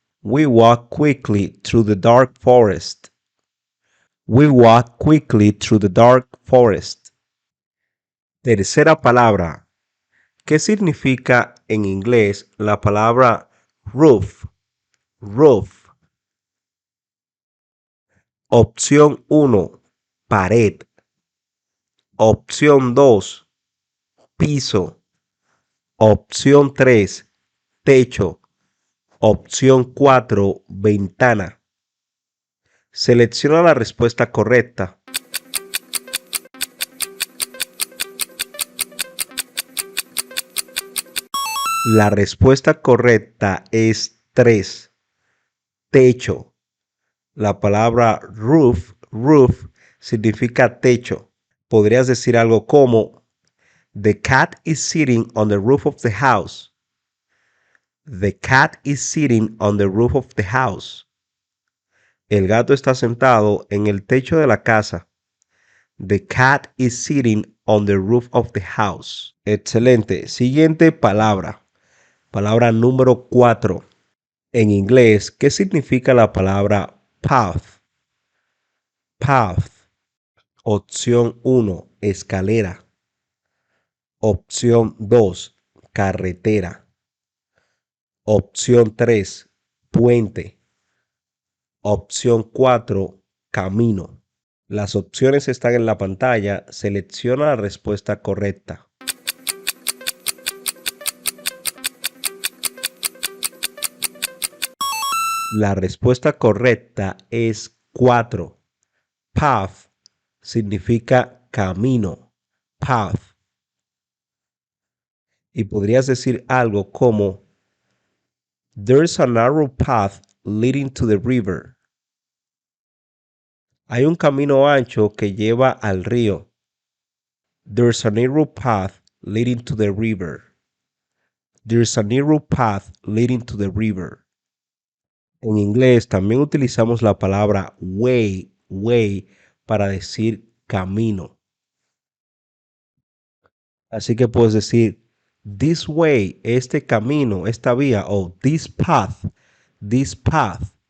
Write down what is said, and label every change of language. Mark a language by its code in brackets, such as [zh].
[en] We walk quickly through the dark forest. We walk quickly through the dark forest. [es] Tercera palabra. ¿Qué significa en inglés la palabra roof? [en] Roof. [es] Opción 1, pared. Opción 2, piso. Opción 3, techo. Opción 4, ventana. Selecciona la respuesta correcta. La respuesta correcta es 3, techo. La palabra roof significa techo. Podrías decir algo como [en] The cat is sitting on the roof of the house. The cat is sitting on the roof of the house. [es] El gato está sentado en el techo de la casa. [en] The cat is sitting on the roof of the house. [es] Excelente. Siguiente palabra. Palabra número 4. En inglés, ¿qué significa la palabra path? Path. Opción 1, escalera. Opción 2, carretera. Opción 3, puente. Opción 4, camino. Las opciones están en la pantalla. Selecciona la respuesta correcta. La respuesta correcta es 4. Path significa camino. Path. Y podrías decir algo como [en] There's a narrow path leading to the river. [es] Hay un camino ancho que lleva al río. [en] There's a narrow path leading to the river. There's a narrow path leading to the river. [es] En inglés también utilizamos la palabra way para decir camino. Así que puedes decir [en] this way, [es] este camino, esta vía, o [en] this path, this path.